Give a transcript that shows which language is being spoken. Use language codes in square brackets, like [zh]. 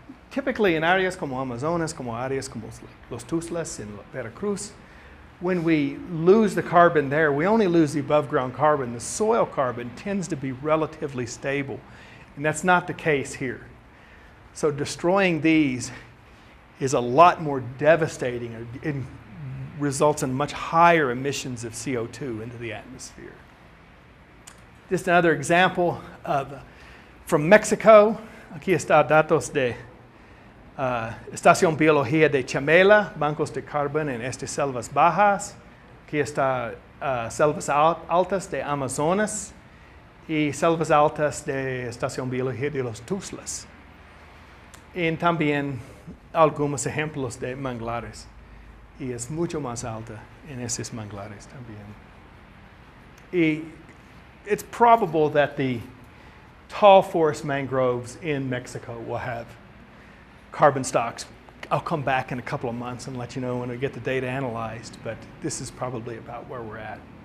[en] Typically in areas [es] como Amazonas, como áreas como Los Tuzlas [en] in Veracruz, when we lose the carbon there, we only lose the above ground carbon. The soil carbon tends to be relatively stable, and that's not the case here. So destroying these is a lot more devastating. It results in much higher emissions of CO2 into the atmosphere. Just another example from Mexico. [es] Aquí está datos de Estación Biología de Chamela, bancos de carbón en estas selvas bajas. Aquí está selvas altas de Amazonas y selvas altas de Estación Biología de los Tuzlas. Y también algunos ejemplos de manglares. Y es mucho más alta en esos manglares también. [en] Y it's probable that the tall forest mangroves in Mexico will have carbon stocks. I'll come back in a couple of months and let you know when we get the data analyzed, but this is probably about where we're at.